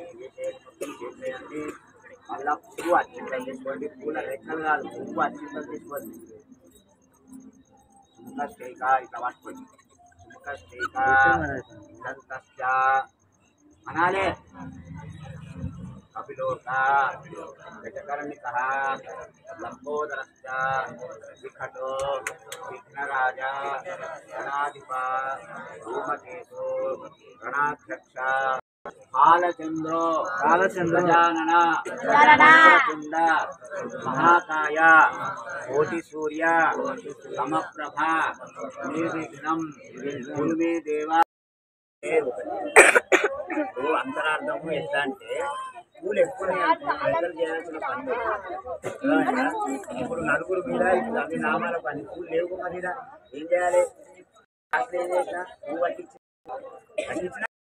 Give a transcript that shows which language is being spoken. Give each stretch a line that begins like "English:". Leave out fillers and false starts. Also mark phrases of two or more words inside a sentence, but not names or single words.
Telugu: చేయండి. మళ్ళా పువ్వు అక్షింతలు తీసుకోండి. పూల రెక్కలు కాదు, పువ్వు అక్షింతలు తీసుకోండి. సుముఖశ్చైక ఇట్లా పట్టుకోండి.
Sanskrit: సుముఖశ్చైక అనాలే कपिलोका गजकर्णिकः लंबोदरश्च विकटो विघ्नराजा गणाधिपा धूमकेतु गणाध्यक्ष कालचंद्रो गजानन वक्रतुंड महाकाय कोटिसूर्य समप्रभा निर्विघ्नं कुरु मे देवा।
Telugu: అంతరార్థము ఎట్లా అంటే పూలు ఎక్కువ చేయాల్సిన పని ఇప్పుడు నలుగురు మీద అన్ని నామాల పని పూలు లేవు మరి ఏం చేయాలి ఏం చేసినా పువ్వు పట్టించిన